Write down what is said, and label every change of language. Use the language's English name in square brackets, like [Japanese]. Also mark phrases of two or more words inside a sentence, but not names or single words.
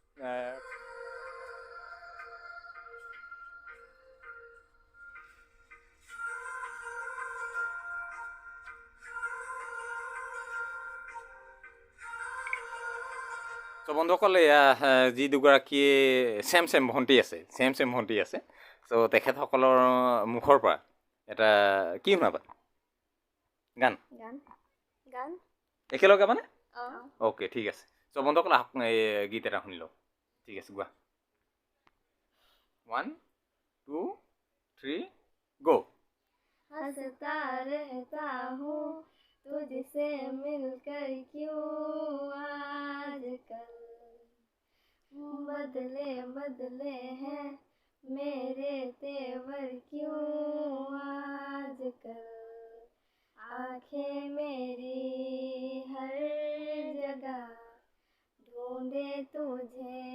[Assamese] চ' বন্ধুসকল এয়া যি দুগৰাকী চেম ভণ্টি আছে চেম ভণ্টি আছে চ' তেখেতসকলৰ মুখৰ পৰা এটা কি শুনাবা গান গান গান একেলগে মানে অঁ অ'কে ঠিক আছে চ' বন্ধুসকল আহক এই গীত এটা শুনি লওঁ ঠিক আছে গোৱা 1 2 3 গো [Hindi] हंसता रहता हूँ तुझसे मिलकर क्यों आजकल बदले बदले हैं मेरे तेवर क्यों आजकल आंखें मेरी हर जगह ढूंढे तुझे